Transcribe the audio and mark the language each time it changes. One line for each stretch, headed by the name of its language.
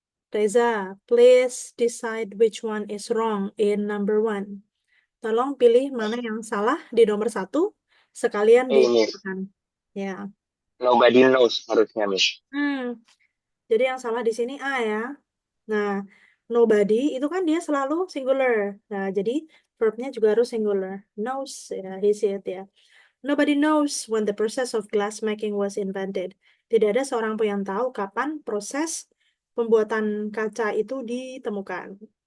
English: Reza, please decide which one is wrong in number 1.
Indonesian: Tolong pilih mana yang salah di nomor 1, sekalian
English: Miss.
Indonesian: dikatakan. Ya.
English: Nobody knows
Indonesian: harusnya,
English: Miss.
Indonesian: Jadi yang salah di sini A ya. Nah, nobody itu kan dia selalu singular. Nah, jadi verbnya juga harus singular.
English: Knows ya, he said ya. Nobody knows when the process of glass making was invented.
Indonesian: Tidak ada seorang pun yang tahu kapan proses pembuatan kaca itu ditemukan.